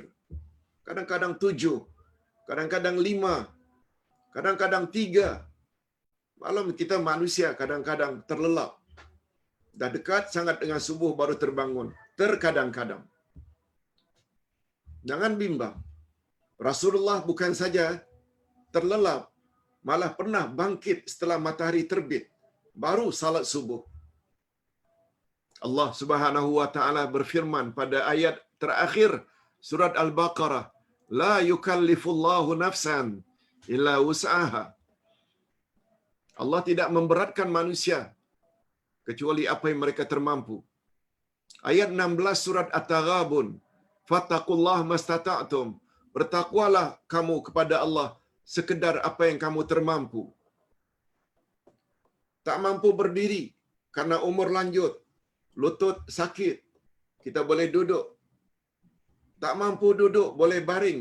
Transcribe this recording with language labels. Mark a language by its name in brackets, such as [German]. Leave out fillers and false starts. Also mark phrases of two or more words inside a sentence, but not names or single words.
[Malay] Kadang-kadang 7, kadang-kadang 5, kadang-kadang 3. Malam kita manusia kadang-kadang terlelap. Dah dekat sangat dengan subuh baru terbangun. Terkadang-kadang. Jangan bimbang. Rasulullah bukan saja terlelap, malah pernah bangkit setelah matahari terbit. Baru salat subuh. Allah [Arabic] سبحانه وتعالى [Malay] berfirman pada ayat terakhir surat Al-Baqarah, [Arabic] لا يكلف الله نفسا إلا وسعها. [Malay] Allah tidak memberatkan manusia kecuali apa yang mereka termampu. Ayat 16 surat At-Taghabun, [Arabic] فاتقوا الله ما استطعتم. [Malay] Bertakwalah kamu kepada Allah sekedar apa yang kamu termampu. Tak mampu berdiri karena umur lanjut, lutut sakit, kita boleh duduk. Tak mampu duduk, boleh baring.